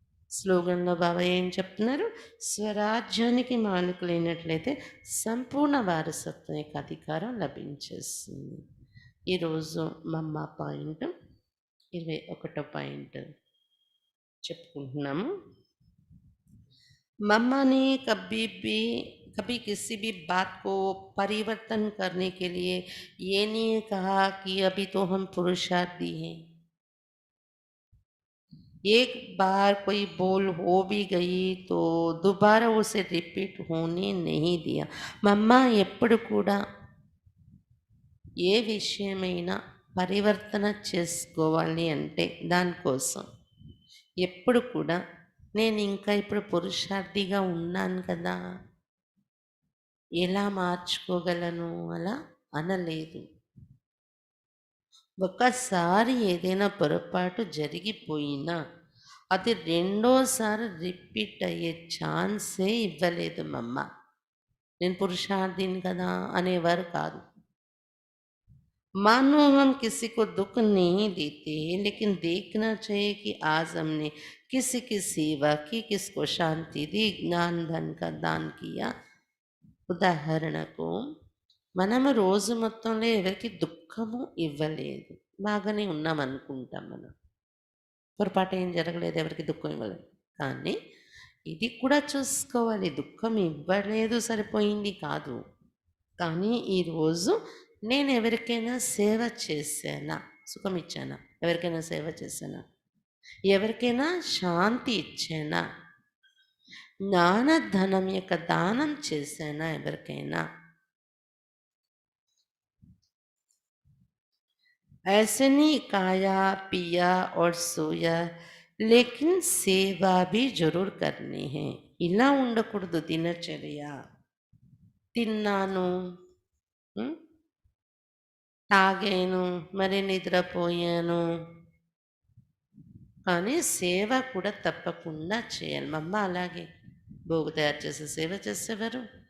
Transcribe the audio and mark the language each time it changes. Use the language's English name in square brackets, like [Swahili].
[Telugu] స్లోగన్లో బాబా ఏం చెప్తున్నారు? స్వరాజ్యానికి మానుకులైనట్లయితే సంపూర్ణ వారసత్వం యొక్క అధికారం లభించేస్తుంది. ఈరోజు మమ్మ పాయింట్ 21 పాయింట్ చెప్పుకుంటున్నాము. [Hindi] मम्मा ने कभी किसी भी बात को परिवर्तन करने के लिए ये नहीं कहा कि अभी तो हम पुरुषार्थी हैं। एक बार कोई बोल हो भी गई तो दोबारा उसे रिपीट होने नहीं दिया. [Telugu] మమ్మ ఎప్పుడు కూడా ఏ విషయమైనా పరివర్తన చేసుకోవాలి అంటే దానికోసం ఎప్పుడు కూడా నేను ఇంకా ఇప్పుడు పురుషార్థిగా ఉన్నాను కదా, ఎలా మార్చుకోగలను అలా అనలేదు. ఒకసారి ఏదైనా పొరపాటు జరిగిపోయినా అది రెండోసారి రిపీట్ అయ్యే ఛాన్సే ఇవ్వలేదు మమ్మ. నేను పురుషార్థిని కదా అనేవారు కాదు. [Hindi] मानो हम किसी को दुख नहीं देते, लेकिन देखना चाहिए कि आज हमने किसी की सेवा की, किसको शांति दी, ज्ञान धन का दान किया. [Telugu] ఉదాహరణకు మనము రోజు మొత్తంలో ఎవరికి దుఃఖము ఇవ్వలేదు, బాగానే ఉన్నాం అనుకుంటాం. మనం పొరపాటు ఏం జరగలేదు, ఎవరికి దుఃఖం ఇవ్వలేదు. కానీ ఇది కూడా చూసుకోవాలి, దుఃఖం ఇవ్వలేదు సరిపోయింది కాదు, కానీ ఈరోజు నేను ఎవరికైనా సేవ చేశానా, సుఖం ఇచ్చానా, ఎవరికైనా సేవ చేశానా, ఎవరికైనా శాంతి ఇచ్చానా, జ్ఞానధనం యొక్క దానం చేశానా ఎవరికైనా. [Hindi] ऐसे नहीं खाया पिया और सोया लेकिन सेवा भी जरूर करनी है. [Telugu] ఇలా ఉండకూడదు దినచర్య. తిన్నాను, తాగాను, మరి నిద్రపోయాను, కానీ సేవ కూడా తప్పకుండా చేయాలి. మమ్మ అలాగే భోగు తయారు చేసే సేవ చేసేవారు.